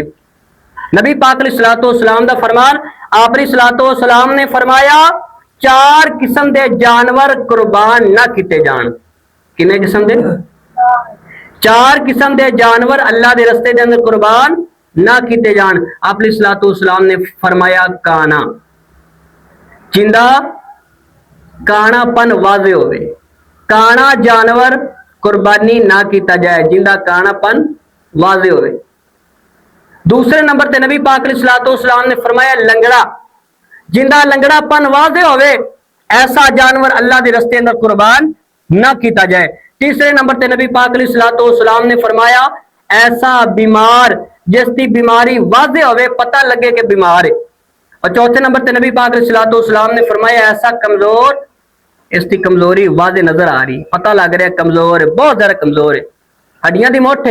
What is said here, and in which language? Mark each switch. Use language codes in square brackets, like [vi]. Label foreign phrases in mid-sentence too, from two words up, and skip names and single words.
[pa] نبی پاک [ar] علیہ الصلوۃ والسلام [pa] دا فرمان، آپ [ar] علیہ الصلوۃ والسلام [pa] نے فرمایا 4 قسم دے جانور قربان نہ کیتے جان۔ کنے قسم دے؟ 4 قسم دے جانور اللہ دے رستے دے اندر قربان نہ کیتے جان۔ آپ [ar] علیہ الصلوۃ والسلام [pa] نے فرمایا کانا، جیندا کاناپن واضح ہووے، کانا جانور قربانی نہ کیتا جائے، جیندا کاناپن واضح ہووے. دوسرے نمبر تے نبی پاک علیہ السلام نے فرمایا لنگڑا، جیندا لنگڑاپن واضح ہووے, [ur] ایسا جانور اللہ کے رستے اندر قربان نہ کیا جائے. [pa] تیسرے نمبر تے نبی پاک علیہ السلام نے فرمایا ایسا بیمار جس کی بیماری واضح ہووے، پتہ لگے کہ بیمار ہے. اور چوتھے نمبر تے نبی پاک علیہ السلام نے فرمایا ایسا کمزور، اس کی کمزوری واضح نظر آ رہی، پتہ لگ رہا ہے کمزور ہے، بہت زیادہ کمزور ہے، ہڈیاں دی موٹ ہے.